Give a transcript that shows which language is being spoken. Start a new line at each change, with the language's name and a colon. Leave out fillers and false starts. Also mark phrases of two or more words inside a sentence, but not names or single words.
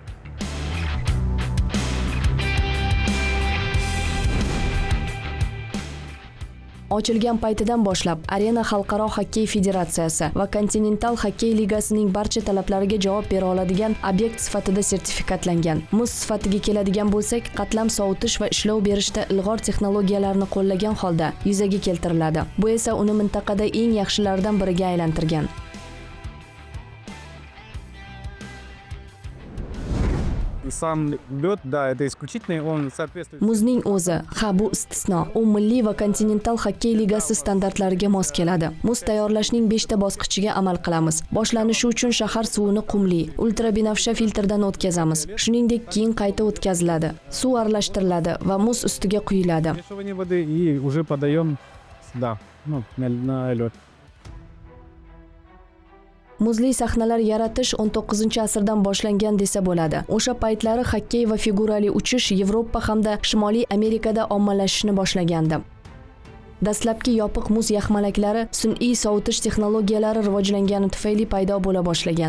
Uzbek: Ochilgan paytidan boshlab Arena Xalqaro xokkey federatsiyasi va Kontinental xokkey ligasining barcha talablariga javob bera oladigan obyekt sifatida sertifikatlangan. Muz sifatiga keladigan bo'lsak, qatlam sovutish va ishlov berishda ilg'or texnologiyalarni qo'llagan holda yuzaga keltiriladi. Bu esa uni mintaqada eng yaxshilardan biriga aylantirgan.
Russian: Сам лед, да, это исключительный, он соответствует...
Uzbek: Muzning o'zi, bu istisno. U milliy va kontinental xokkey ligasi standartlariga mos keladi. Muz tayyorlashning 5 ta bosqichiga amal qilamiz. Boshlanishi uchun shahar suvini qumli, ultrabinafsha filtrdan o'tkazamiz. Shuningdek, keyin qayta o'tkaziladi. Suv aralashtiriladi va muz ustiga quyiladi.
Russian: Смешивание воды и уже подаем сюда, на лед.
Uzbek: Muzli sahnalar yaratish 19-asrdan boshlangan desa bo'ladi. O'sha paytlari xokkey va figurali uchish Yevropa hamda Shimoliy Amerikada ommalashishni boshlagandi. Dastlabki yopiq muz yaxmalaklari sun'iy sovutish texnologiyalari rivojlangani tufayli paydo bo'la boshlagan.